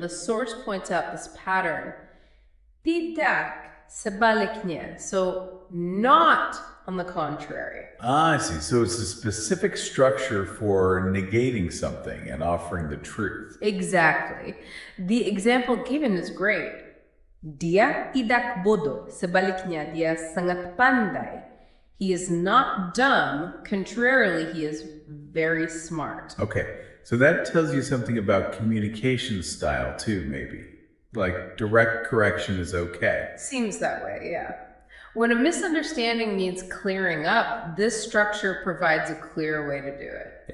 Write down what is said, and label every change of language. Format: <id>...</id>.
<en>The source points out this pattern.</en> <id>Tidak sebaliknya.</id> <en>So not on the contrary. Ah, I see. So it's a specific structure for negating something and offering the truth. Exactly. The example given is great.</en> <id>Dia tidak bodoh, sebaliknya dia sangat pandai.</id> <en>He is not dumb. Contrarily, he is very smart. Okay, so that tells you something about communication style too, maybe. Like direct correction is okay. Seems that way, yeah. When a misunderstanding needs clearing up, this structure provides a clear way to do it.</en>